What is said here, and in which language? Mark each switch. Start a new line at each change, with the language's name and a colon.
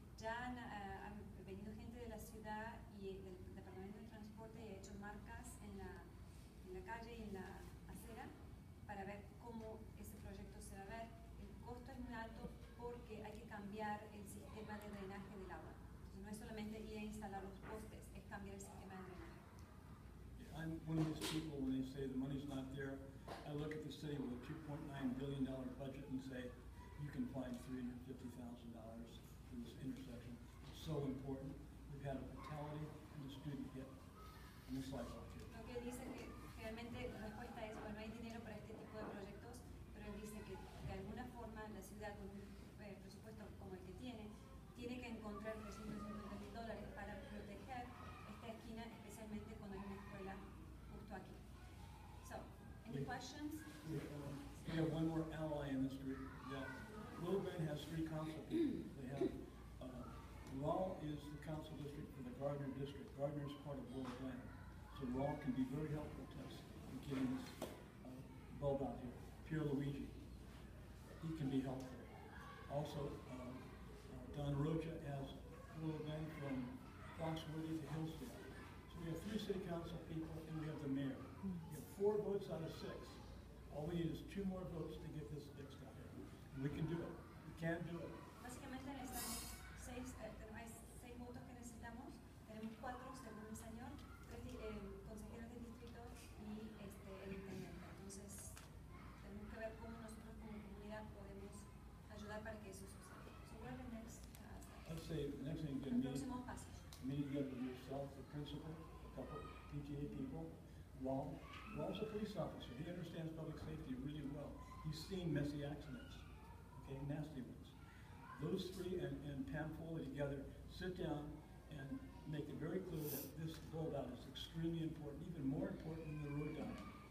Spanish: Ya han venido gente de la ciudad y del Departamento de Transporte y ha hecho marcas en la calle y en la acera para ver cómo ese proyecto se va a ver. El costo es muy alto porque hay que cambiar el sistema de drenaje del agua. Entonces, no es solamente ir a instalar los postes, es cambiar el sistema de drenaje.
English: I'm one of those people, when they say the money's not there, I look at the city with a $2.9 billion budget and say, you can find $350,000 for this intersection. It's so important. We've had a fatality and a student hit in this sidewalk here.
Spanish: Lo que él dice que realmente la respuesta es, bueno, hay dinero para este tipo de proyectos, pero él dice que de alguna forma la ciudad con un presupuesto como el que tiene que encontrar $350,000 para proteger esta esquina, especialmente cuando hay una escuela justo aquí.
English: So, any questions? We have one more ally in this group. Yeah. Little Bend has 3 council people. They have, Rawl is the council district for the Gardner district. Gardner is part of Little Bend. So Rawl can be very helpful to us in getting this bulb out here. Pierre Luigi, he can be helpful. Also, Don Rocha has Little Bend from Foxworthy to Hillsdale. So we have 3 city council people and we have the mayor. We have 4 votes out of 6. All we need is 2 more votes to get this fixed out here. And we can do it. We can do it.
Spanish: Básicamente necesitamos 6 votos que necesitamos. Tenemos 4 según el señor, 3 consejeros del distrito y el intendente. Entonces, tenemos que ver cómo nosotros como comunidad podemos ayudar para que eso suceda.
English: So what are the next steps? I'd say the next thing you
Spanish: Los
English: can
Spanish: próximos pasos.
English: meet together with yourself, the principal, a couple PTA people. Raw's a police officer. He understands public safety really well. He's seen messy accidents, okay, nasty ones. Those 3 and Pam Foley together sit down and make it very clear that this bulb out is extremely important, even more important than the road diet.